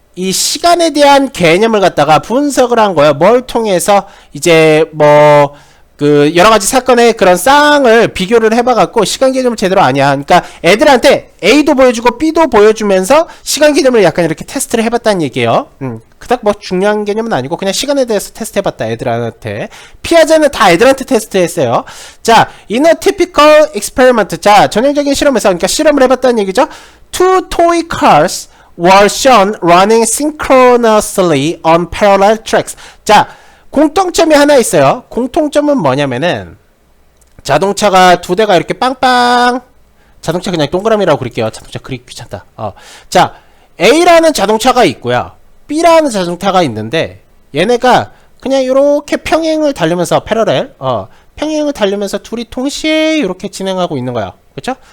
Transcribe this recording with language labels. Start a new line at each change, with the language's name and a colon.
Korean: 이 시간에 대한 개념을 갖다가 분석을 한 거예요. 뭘 통해서 이제 뭐 여러가지 사건의 그런 쌍을 비교를 해봐갖고 시간 개념을 제대로 아냐. 그러니까 애들한테 A도 보여주고 B도 보여주면서 시간 개념을 약간 이렇게 테스트를 해봤다는 얘기예요. 그닥 뭐 중요한 개념은 아니고 그냥 시간에 대해서 테스트해봤다, 애들한테. 피아제는 다 애들한테 테스트했어요. 자,
English: in a typical experiment.
Korean: 자, 전형적인 실험에서, 그러니까 실험을 해봤다는 얘기죠.
English: Two toy cars were shown running synchronously on parallel tracks.
Korean: 자, 공통점이 하나 있어요. 공통점은 뭐냐면은 자동차가 두 대가 이렇게 빵빵, 자동차 그냥 동그라미라고 그릴게요. 자동차 그리기 귀찮다. 자, A라는 자동차가 있고요, B라는 자동차가 있는데 얘네가 그냥 이렇게 평행을 달리면서 평행을 달리면서 둘이 동시에 이렇게 진행하고 있는 거야. 그쵸?